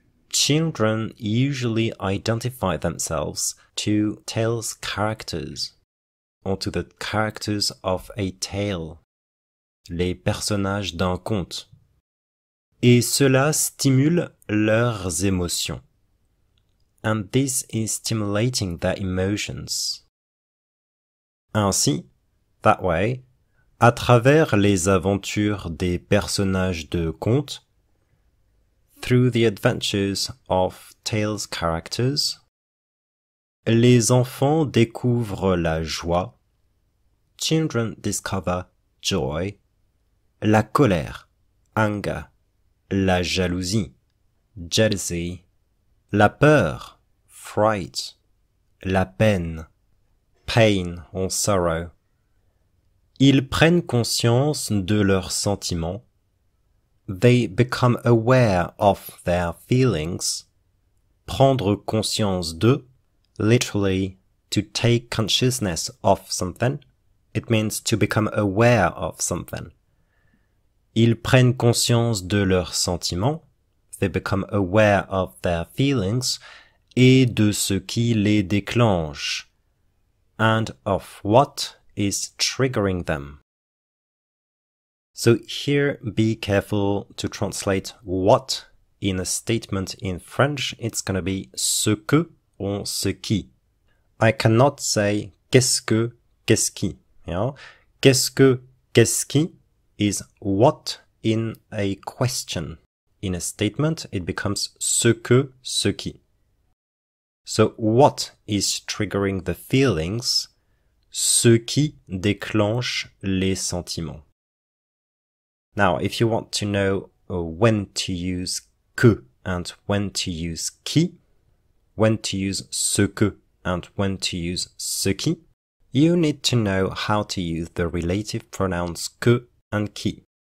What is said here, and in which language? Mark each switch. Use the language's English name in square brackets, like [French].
[English] Children usually identify themselves to tales' characters, or to the characters of a tale, [French] les personnages d'un conte. Et cela stimule leurs émotions. [English] And this is stimulating their emotions. [French] Ainsi, [English] that way, [French] à travers les aventures des personnages de contes, [English] through the adventures of tales' characters, [French] les enfants découvrent la joie, [English] children discover joy, [French] la colère, [English] anger, [French] la jalousie, [English] jealousy, [French] la peur, [English] fright, [French] la peine, [English] pain or sorrow. [French] Ils prennent conscience de leurs sentiments. [English] They become aware of their feelings. [French] Prendre conscience de, [English] literally, to take consciousness of something. It means to become aware of something. [French] Ils prennent conscience de leurs sentiments. [English] They become aware of their feelings [French] et de ce qui les déclenche. [English] And of what is triggering them. So here be careful to translate what in a statement in French. It's going to be ce que or ce qui. I cannot say [French] qu'est-ce que, qu'est-ce qui. [English] Yeah? Qu'est-ce que, qu'est-ce qui is what in a question. In a statement, it becomes ce que, ce qui. So what is triggering the feelings? [French] Ce qui déclenche les sentiments. [English] Now, if you want to know when to use que and when to use qui, when to use ce que and when to use ce qui, you need to know how to use the relative pronouns que and qui.